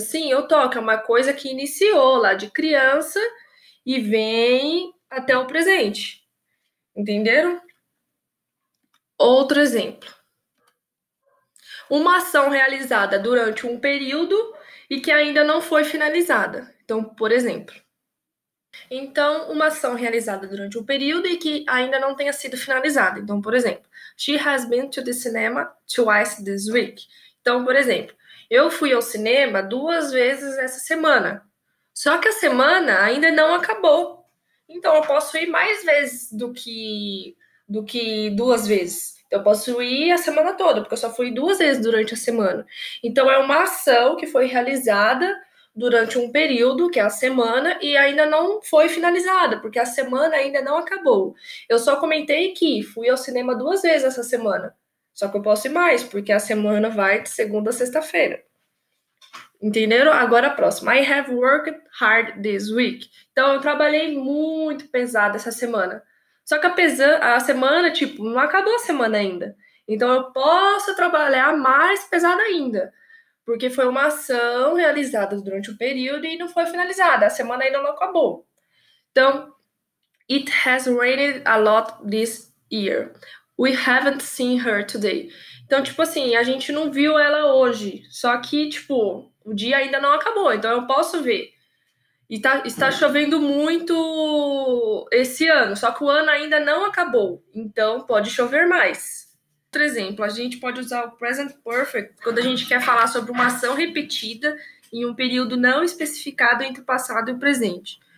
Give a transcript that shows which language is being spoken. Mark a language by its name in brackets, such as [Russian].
[Portuguese] Sim, eu toco, é uma coisa que iniciou lá de criança e vem até o presente. Entenderam? Outro exemplo. Uma ação realizada durante um período e que ainda não foi finalizada. Então, por exemplo. Então, uma ação realizada durante um período e que ainda não tenha sido finalizada. Então, por exemplo, [English] she has been to the cinema twice this week. [Portuguese] Então, por exemplo, eu fui ao cinema 2 vezes essa semana. Só que a semana ainda não acabou. Então, eu posso ir mais vezes do que 2 vezes. Eu posso ir a semana toda, porque eu só fui 2 vezes durante a semana. Então, é uma ação que foi realizada durante um período, que é a semana, e ainda não foi finalizada, porque a semana ainda não acabou. Eu só comentei que fui ao cinema 2 vezes essa semana. Só que eu posso ir mais, porque a semana vai de segunda a sexta-feira. Entenderam? Agora a próxima. [English] I have worked hard this week. [Portuguese] Então, eu trabalhei muito pesado essa semana. Só que a semana, não acabou a semana ainda. Então, eu posso trabalhar mais pesado ainda. Porque foi uma ação realizada durante o período e não foi finalizada. A semana ainda não acabou. [English] Então, it has rained a lot this year. We haven't seen her today. [Portuguese] Então, assim, a gente não viu ela hoje. Só que, o dia ainda não acabou. Então, eu posso ver. E está chovendo muito esse ano. Só que o ano ainda não acabou. Então, pode chover mais. Outro exemplo, a gente pode usar o present perfect quando a gente quer falar sobre uma ação repetida em um período não especificado entre o passado e o presente.